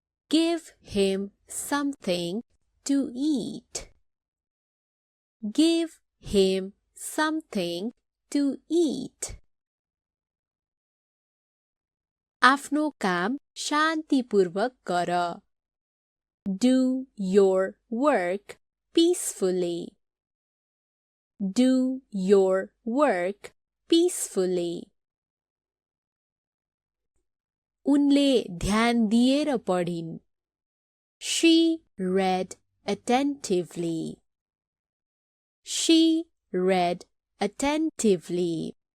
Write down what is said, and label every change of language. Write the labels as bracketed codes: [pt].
[en] Give him something to eat. Give him something to eat. [ne] आफ्नो काम शान्तिपूर्वक गर. [en] Do your work peacefully. Do your work peacefully. [ne] उनले ध्यान दिएर पढिन्. [en] She read attentively. She read attentively.